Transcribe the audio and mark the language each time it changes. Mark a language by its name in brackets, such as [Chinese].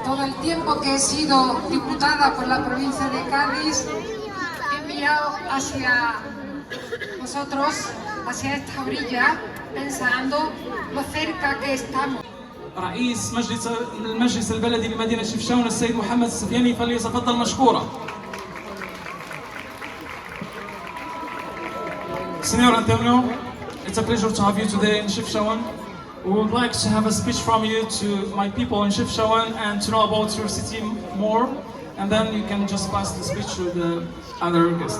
[Spanish] el tiempo que he sido diputada por la provincia de Cádiz, he enviado hacia vosotros, hacia esta orilla, pensando lo cerca que estamos. [Arabic] رئيس المجلس البلدي لمدينة شفشاون السيد محمد السفياني فليتفضل مشكورا. [English] Senor Antonio, it's a pleasure to have you today in Chefchaouen. We would like to have a speech from you to my people in Chefchaouen and to know about your city more, and then you can just pass the speech to the other guests.